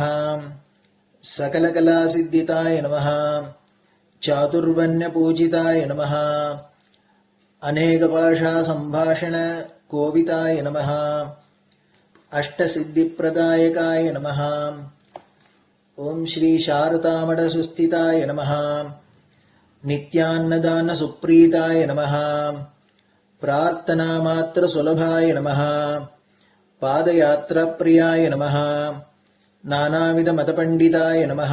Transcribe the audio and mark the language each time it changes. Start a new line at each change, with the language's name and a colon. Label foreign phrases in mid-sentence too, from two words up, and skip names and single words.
Sanskrit: सकलकलासिद्धिताय नमः. चातुर्वण्यपूजिताय नमः. अनेकभाषा संभाषण कोविताय नमः. अष्टसिद्धिप्रदायकाय नमः. ओम् श्री शारदामठ सुस्थिताय नमः। नित्यान्नदान सुप्रीताय नमः. प्रार्थना मात्र सुलभाय नमः. पादयात्रा प्रियाय नमः। नानाविध मतपण्डिताय नमः.